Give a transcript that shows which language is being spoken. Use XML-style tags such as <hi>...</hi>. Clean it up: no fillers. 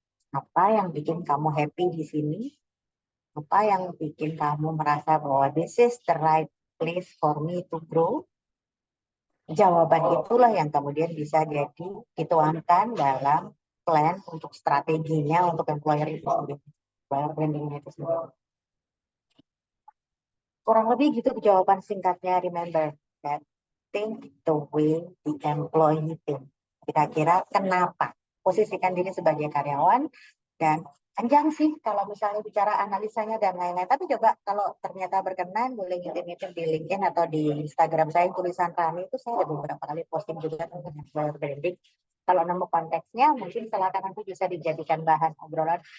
<id>Apa yang bikin kamu happy di sini? Apa yang bikin kamu merasa bahwa</id> <en>this is the right place for me to grow?</en> <id>Jawaban itulah yang kemudian bisa jadi dituangkan dalam plan untuk strateginya untuk employer itu sendiri, employer brandingnya itu sendiri. Kurang lebih gitu jawaban singkatnya.</id> <en>Remember that think the way the employee think.</en> <id>Kira-kira kenapa? Posisikan diri sebagai karyawan dan panjang sih kalau misalnya bicara analisanya dan lain-lain. Tapi coba kalau ternyata berkenan boleh ngintip-ngintip di LinkedIn atau di Instagram saya tulisan Rani itu saya ada beberapa kali posting juga tentang employer branding. Kalau nemu konteksnya mungkin silakan nanti bisa dijadikan bahan obrolan.</id>